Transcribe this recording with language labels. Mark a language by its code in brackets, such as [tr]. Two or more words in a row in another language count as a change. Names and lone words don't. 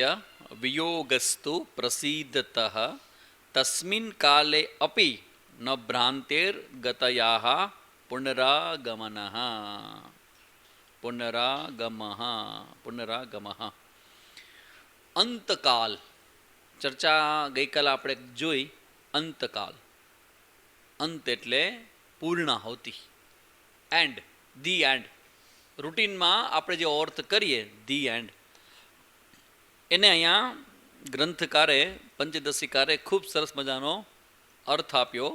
[sa] वियोगस्तु प्रसीदतः तस्मिन् काले अपि न भ्रान्तिर्गतयाः पुनरागमनः पुनरागमः। [gu] અંતકાલ ચર્ચા ગઈકાલ આપણે જોઈ। અંતકાલ અંત એટલે પૂર્ણાહુતિ, [en] end the end. [gu] રૂટીનમાં આપણે જે અર્થ કરીએ [en] the end, [gu] એને અહીંયા ગ્રંથકારે પંચદશીકારે ખૂબ સરસ મજાનો અર્થ આપ્યો।